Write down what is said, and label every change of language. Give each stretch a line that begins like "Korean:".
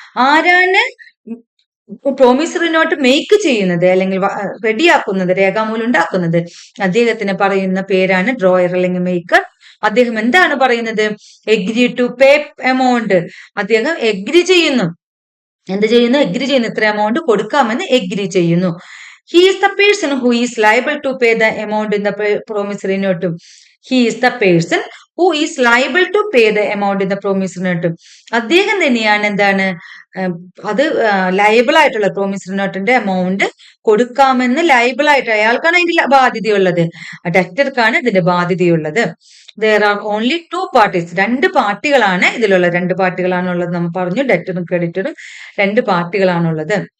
Malayalam: ആരാണ് promissory note make ചെയ്യുന്നത് അല്ലെങ്കിൽ റെഡിയാക്കുന്നത്, രേഖാമൂലം ഉണ്ടാക്കുന്നത്, അദ്ദേഹത്തിന് പറയുന്ന പേരാണ് ഡ്രോയർ അല്ലെങ്കിൽ മേക്കർ. അദ്ദേഹം എന്താണ് പറയുന്നത്, എഗ്രി ടു പേ എമൗണ്ട്. അദ്ദേഹം എഗ്രി ചെയ്യുന്നു. എന്ത് ചെയ്യുന്നു, എഗ്രി ചെയ്യുന്നു. ഇത്ര എമൗണ്ട് കൊടുക്കാമെന്ന് എഗ്രി ചെയ്യുന്നു.
English: He is the person who is liable to pay the amount in the promissory note. He is the person who is liable to pay the amount in the promissory note.
Malayalam: അദ്ദേഹം തന്നെയാണ് എന്താണ്, അത് liable ആയിട്ടുള്ള promissory നോട്ടിന്റെ amount കൊടുക്കാമെന്ന് liable ആയിട്ട് അയാൾക്കാണ് അതിന്റെ ബാധ്യതയുള്ളത്. ഡെറ്റർക്കാണ് ഇതിന്റെ ബാധ്യതയുള്ളത്.
English: There are only 2 parties.
Malayalam: 2 പാർട്ടികളാണ് ഇതിലുള്ള. 2 പാർട്ടികളാണുള്ളത് നമ്മൾ പറഞ്ഞു, ഡെറ്ററും ക്രെഡിറ്ററും 2 പാർട്ടികളാണുള്ളത്.